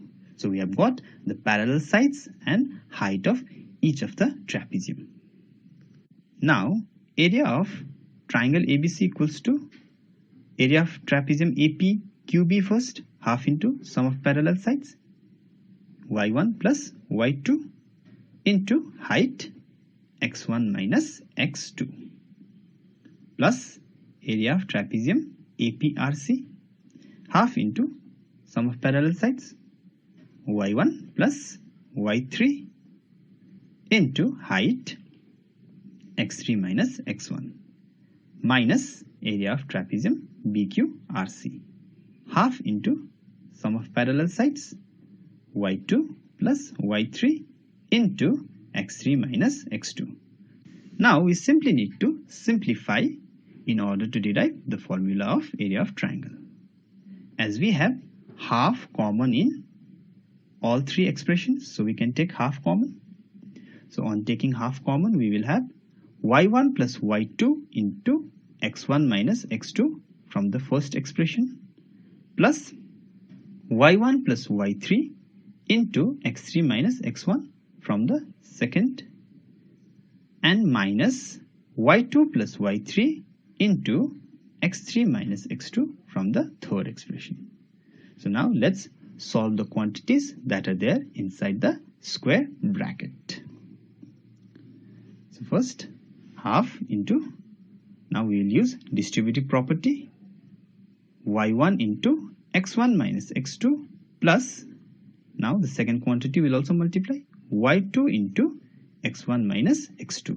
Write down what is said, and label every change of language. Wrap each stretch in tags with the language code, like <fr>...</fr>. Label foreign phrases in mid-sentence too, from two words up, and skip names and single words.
<en>So we have got the parallel sides and height of each of the trapezium. Now area of triangle ABC equals to area of trapezium APQB first, half into sum of parallel sides, y1 plus y2 into height x1 minus x2, plus area of trapezium APRC, half into sum of parallel sides, y1 plus y3 into height x3 minus x1, minus area of trapezium BQRC, half into sum of parallel sides, y2 plus y3 into x3 minus x2. Now we simply need to simplify in order to derive the formula of area of triangle. As we have half common in all three expressions, so we can take half common. So on taking half common, we will have y1 plus y2 into x1 minus x2 from the first expression, plus y1 plus y3 into x3 minus x1 from the second, and minus y2 plus y3 into x3 minus x2 from the third expression. So now let's solve the quantities that are there inside the square bracket. So first, half into, now we will use distributive property, y1 into x1 minus x2 plus, now the second quantity will also multiply, y2 into x1 minus x2.</en>